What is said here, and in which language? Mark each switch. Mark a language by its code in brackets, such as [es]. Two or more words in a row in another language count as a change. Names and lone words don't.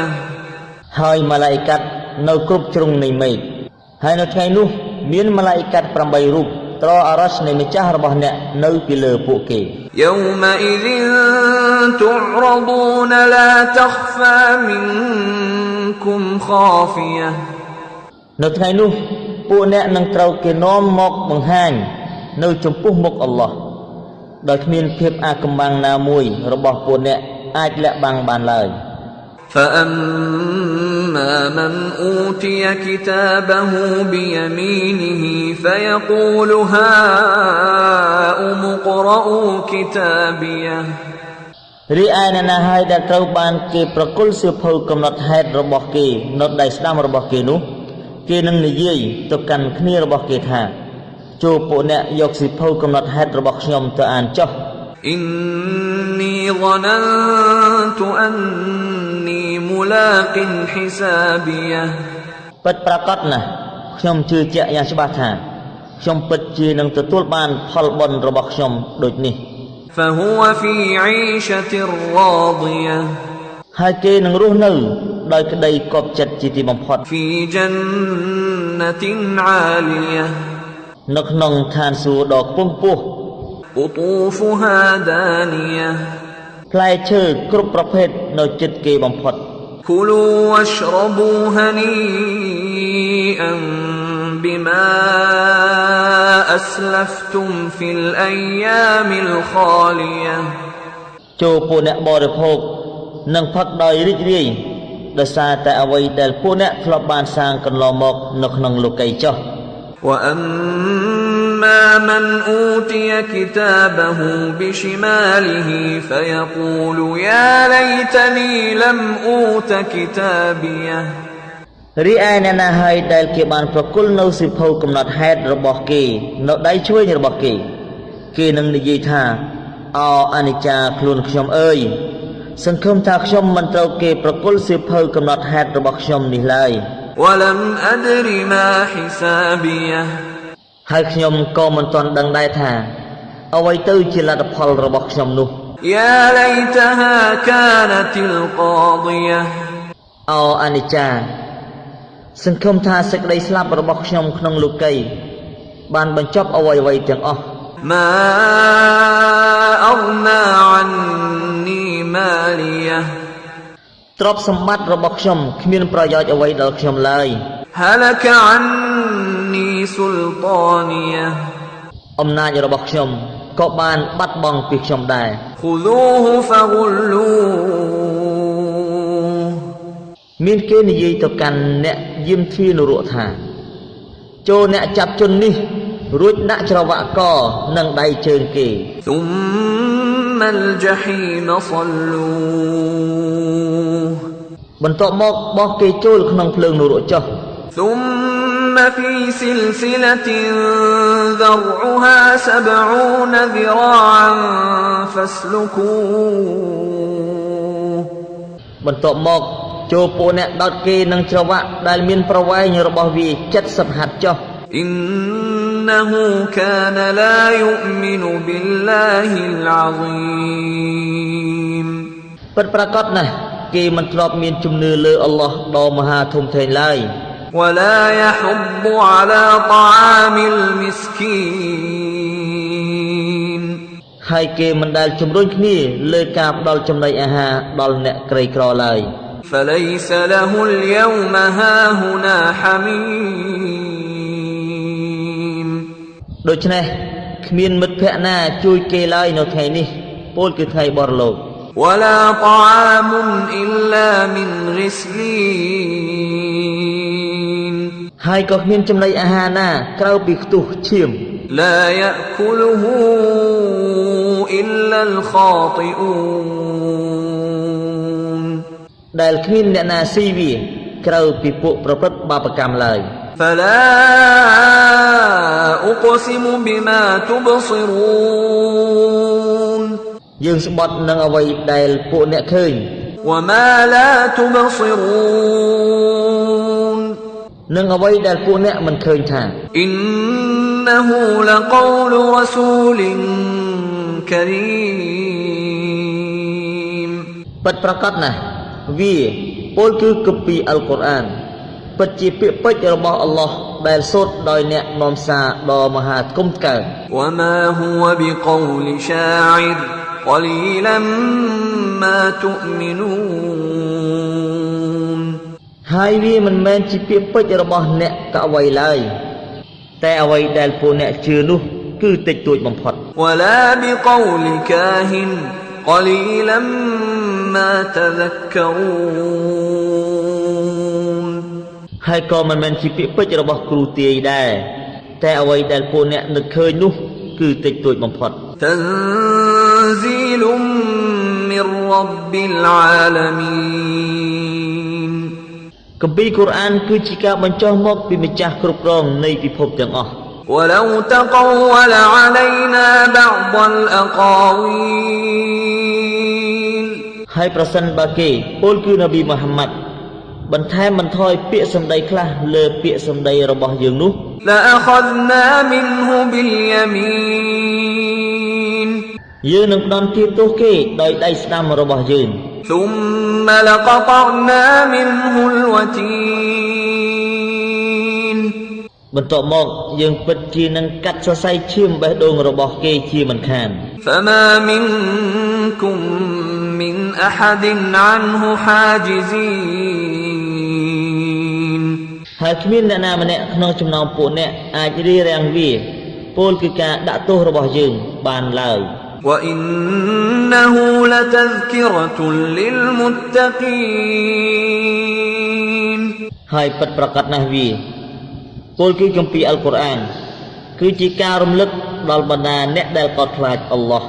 [km] ហើយម៉ាឡៃកាត់នៅគ្រប់ជ្រុងនៃមេឃហើយនៅថ្ងៃនោះមានម៉ាឡៃកាត់8 រូបត្រអរ៉ាស់នៃម្ចាស់របស់អ្នកនៅពីលើពួកគេ [ar] يومئذ تعرضون لا تخفى منكم خافية [km] នៅថ្ងៃនោះពួកអ្នកនឹងត្រូវគេនាំមកបង្ហាញនៅចំពោះមុខអល់ឡោះដោយគ្មានភាពអាកំបាំងណាមួយរបស់ពួកអ្នកអាចលាក់បាំងបានឡើយ [ar] فأما من أوتي كتابه بيمينه فيقول هاؤم اقرءوا كتابيه [km] រីឯអ្នកណាហើយដែលត្រូវបានគេប្រគល់សៀវភៅកំណត់ហេតុរបស់គេនៅដៃស្ដាំរបស់គេនោះគេនឹងនិយាយទៅកាន់គ្នារបស់គេថាចូលពួកអ្នកយកសៀវភៅកំណត់ហេតុរបស់ខ្ញុំទៅអានចុះ [ar] إني ظننت أني ملاق حسابيه [km] ពិតប្រាកដណាស់ខ្ញុំជឿជាក់យ៉ាងច្បាស់ថាខ្ញុំពិតជានឹងទទួលបានផលបុណ្យរបស់ខ្ញុំដូចនេះ [ar] فهو في عيشة راضية [km] ហើយគេនឹងរស់នៅដោយក្តីគប់ចិត្តជាទីបំផុត [ar] في جنة عالية [km] នៅក្នុងឋានសួគ៌ដ៏ខ្ពង់ខ្ពស់ [ar] قطوفها دانية [km] ផ្លែឈើគ្រប់ប្រភេទនៅជិតគេបំផុត [ar] كلوا واشربوا هنيئا بما أسلفتم في الأيام الخالية [km] ចូលពួកអ្នកបរិភោគនិងផឹកដោយរីករាយដោយសារតែអ្វីដែលពួកអ្នកធ្លាប់បានសាងកន្លងមកនៅក្នុងលោកីយ៍ចុះ [ar] وأما من أوتي كتابه بشماله فيقول يا ليتني لم أوت كتابيه [km] រីឯអ្នកណាហើយដែលគេបានប្រគល់នៅសៀវភៅកំណត់ហេតុរបស់គេនៅដៃឆ្វេងរបស់គេគេនឹងនិយាយថាអោអនិច្ចាខ្លួនខ្ញុំអើយសង្ឃឹមថាខ្ញុំមិនត្រូវគេប្រគល់សៀវភៅកំណត់ហេតុរបស់ខ្ញុំនេះឡើយ [ar] ولم أدر ما حسابيه [km] ហើយខ្ញុំក៏មិនទាន់ដឹងដែរថាអ្វីទៅជាលទ្ធផលរបស់ខ្ញុំនោះ [ar] يا ليتها كانت القاضية [km] អោអនិច្ចាសង្ឃឹមថាសេចក្តីស្លាប់របស់ខ្ញុំក្នុងលោកីយ៍បានបញ្ចប់អ្វីៗទាំងអស់ [ar] ما أغنى عني ماليه [km] ទ្រព្យសម្បត្តិរបស់ខ្ញុំគ្មានប្រយោជន៍អ្វីដល់ខ្ញុំឡើយ [ar] هلك عني سلطانيه [km] អំណាចរបស់ខ្ញុំក៏បានបាត់បង់ពីខ្ញុំដែរ [ar] خذوه فغلوه [km] មានគេនិយាយទៅកាន់អ្នកយាមទ្វារនរកថាចូលអ្នកចាប់ជននេះរួចដាក់ច្រវាក់កនិងដៃជើងគេ [ar] ثم الجحيم صلوه [km] បន្ទាប់មកបោះគេចូលក្នុងភ្លើងនរកចុះ [ar] ثم في سلسلة ذرعها 70 ذراعا فاسلكوه [km] បន្ទាប់មកចូលពួកអ្នកដោតគេនឹងច្រវាក់ដែលមានប្រវែងរបស់វា70ហត្ថចុះ [ar] إنه كان لا يؤمن بالله العظيم [km] ពិតប្រាកដណាស់គេមិនធ្លាប់មានជំនឿលើអល់ឡោះដ៏មហាធំធេងឡើយ [ar] ولا يحض على طعام المسكين [km] ហើយគេមិនដែលជំរុញគ្នាលើការផ្ដល់ចំណីអាហារដល់អ្នកក្រីក្រឡើយ [ar] فليس له اليوم هاهنا حميم [km] ដូច្នេះគ្មានមិត្តភក្តិណាជួយគេឡើយនៅថ្ងៃនេះពោលគឺថ្ងៃបរលោក [ar] ولا طعام إلا من غسلين [km] ហើយក៏គ្មានចំណីអាហារណាក្រៅពីខ្ទុះឈាម [ar] لا يأكله إلا الخاطئون [km] ដែលគ្មានអ្នកណាស៊ីវាក្រៅពីពួកប្រព្រឹត្តបាបកម្មឡើយ [ar] فلا أقسم بما تبصرون [km] យើងស្បត់នឹងអ្វីដែលពួកអ្នកឃើញ [ar] وما لا تبصرون [km] នឹងអ្វីដែលពួកអ្នកមិនឃើញថា [ar] إنه لقول رسول كريم [km] ពិតប្រាកដណាស់វាពោលគឺគម្ពីរអល់កុរអានពិតជាពាក្យពេចន៍របស់អល់ឡោះដែលសូត្រដោយអ្នកនាំសារដ៏មហាគុំកើត [ar] وما هو بقول شاعر قليلا ما تؤمنون [km] ហើយវាមិនមែនជាពាក្យពេចន៍របស់អ្នកកវីឡើយតែអ្វីដែលពួកអ្នកជឿនោះគឺតិចតួចបំផុត [ar] ولا بقول كاهن قليلا ما تذكرون [km] ហើយក៏មិនមែនជាពាក្យពេចន៍របស់គ្រូទាយដែរតែអ្វីដែលពួកអ្នកនឹកឃើញនោះគឺតិចតួចបំផុត [ar] تنزيل من من رب العالمين [km] គម្ពីរកូរ៉ានគឺជាការបញ្ចុះមកពីម្ចាស់គ្រប់គ្រងនៃពិភពទាំងអស់ [ar] ولو تقول علينا بعض الأقاويل [km] ហើយប្រសិនបើគេពលគឺនប៊ីមូហាម៉ាត់បន្ថែមបន្ថយពាក្យសម្ដីខ្លះលើពាក្យសម្ដីរបស់យើងនោះ [ar] لأخذنا منه باليمين [km] យើងនឹងផ្ដន់ទាទោសគេដោយដៃស្ដាំរបស់យើង [ar] ثم لقطعنا منه الوتين [km] បន្ទាប់មកយើងពិតជានឹងកាត់សរសៃឈាមបេះដូងរបស់គេជាមិនខាន [ar] فما منكم من أحد عنه حاجزين [km] ហើយគ្មានអ្នកណាម្នាក់ក្នុងចំណោមពួកអ្នកអាចរារាំងវាពោលគឺការដាក់ទោសរបស់យើងបានឡើយ [ar] وإنه لتذكرة للمتقين [km] ហើយពិតប្រាកដណាស់វាពោលគឺគម្ពីរអល់កុរអានគឺជាការរំលឹកដល់បណ្ដាអ្នកដែលកោតខ្លាចអល់ឡោះ